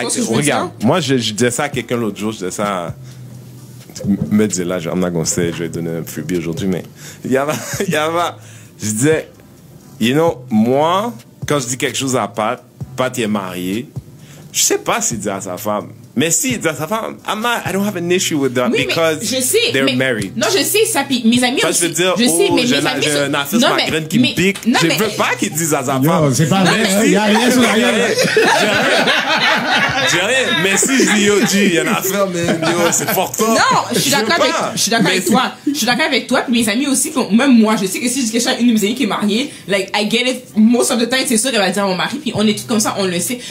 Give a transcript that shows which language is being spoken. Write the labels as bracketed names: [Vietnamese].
[French] Regarde, moi, je disais ça à quelqu'un l'autre jour, je disais ça me dire là, [English] I'm not gonna say, [French] je vais donner un freebie aujourd'hui, mais je disais, [English] you know, [French] moi, quand je dis quelque chose à Pat est marié, je sais pas s'il dit à sa femme. Mais si, dans sa femme, [English] I don't have an issue with that because they're married. [French] Non, je sais ça, puis mes amis aussi. Je veux dire, j'ai un affaire sur ma graine qui me pique. Je veux pas qu'ils disent à sa femme. C'est pas vrai, il y a rien sur la graine. J'ai rien. Mais si je dis, yo, G, il y a une affaire, mais yo, c'est fort. Non, je suis d'accord avec toi. Je suis d'accord avec toi, puis mes amis aussi, même moi, je sais que si je dis quelque chose à une de mes amies qui est mariée, [English] like, I get it, most of the time, [French] c'est sûr qu'elle va dire à mon mari, puis on est tous comme ça, on le sait.